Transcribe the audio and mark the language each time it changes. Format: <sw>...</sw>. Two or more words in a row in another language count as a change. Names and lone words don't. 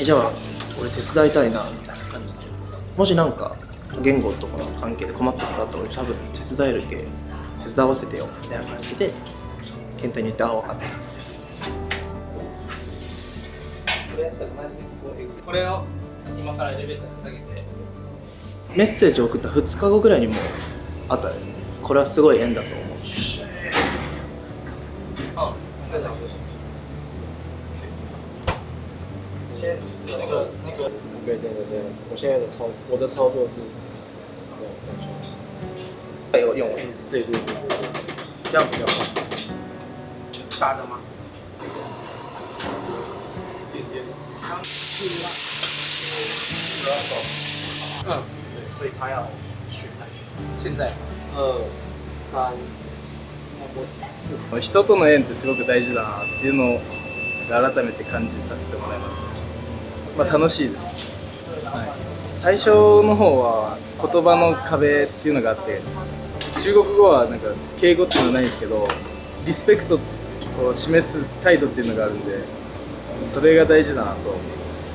<ja>じゃあ俺手伝いたいなみたいな感じで、もしなんか言語とかの関係で困ったことあったら俺多分手伝えるけ手伝わせてよみたいな感じで健太に言って、ああ分かったみたいな。それやったらマジでこれを今からエレベーターに下げてメッセージを送った2日後ぐらいにもあったですね。これはすごい縁だと思うし、</ja> <zh>对对对，这样子。我现在的我的操作是这样动作。有用位置，对对对对对，这样比较快。大的吗？嗯，对，所以他要学那个。现在2、3、4。</zh> <ja>人との縁ってすごく大事だなっていうのを改めて感じさせてもらいます。まあ楽しいです。はい、最初の方は言葉の壁っていうのがあって、中国語はなんか敬語っていうのはないんですけど、リスペクトを示す態度っていうのがあるんで、それが大事だなと思います。</ja>